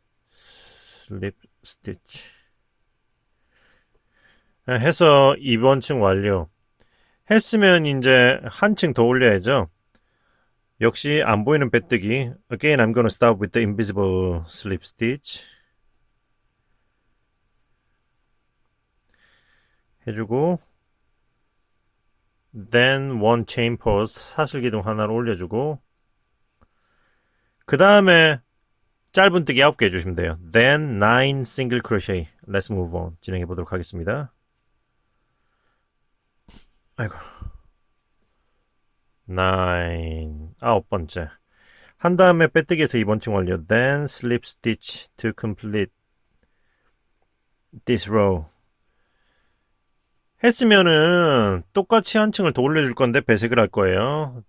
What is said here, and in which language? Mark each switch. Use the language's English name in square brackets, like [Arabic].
[English] slip stitch. [Korean] 해서 2번 층 완료. 했으면 이제 한 층 더 올려야죠. 역시 안 보이는 빼뜨기. [English] Again, I'm gonna start with the invisible slip stitch. [Korean] 해주고 [English] then one chain pause, [Korean] 사슬 기둥 하나를 올려주고 그 다음에 짧은뜨기 9개 해주시면 돼요. [English] Then 9 single crochet. Let's move on. [Korean] 진행해 보도록 하겠습니다. 아이고. 9, 9번째. 한 다음에 빼뜨기에서 2번 층 완료. [English] Then slip stitch to complete this row. [Korean] 했으면은 똑같이 한 층을 더 올려줄 건데 배색을 할 거예요.